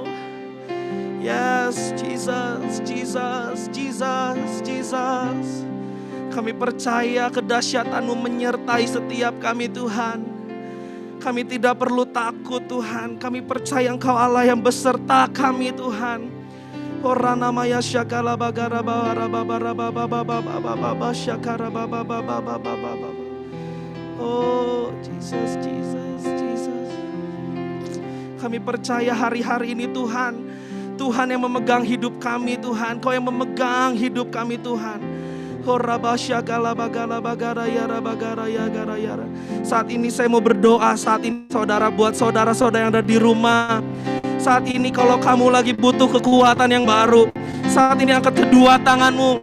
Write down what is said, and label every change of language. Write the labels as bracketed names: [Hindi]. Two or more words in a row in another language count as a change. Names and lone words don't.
[Indonesian] Yes, Jesus, Jesus, Jesus, Jesus. Kami percaya kedahsyatan-Mu menyertai setiap kami Tuhan. Kami tidak perlu takut Tuhan. Kami percaya Engkau Allah yang beserta kami Tuhan. Orana maya syakala bagara bara babara baba baba syakara baba baba. Oh Jesus, Jesus, Jesus. Kami percaya hari-hari ini Tuhan, Tuhan yang memegang hidup kami Tuhan. Kau yang memegang hidup kami Tuhan. Saat ini saya mau berdoa. Saat ini saudara, buat saudara-saudara yang ada di rumah. Saat ini kalau kamu lagi butuh kekuatan yang baru, saat ini angkat kedua tanganmu.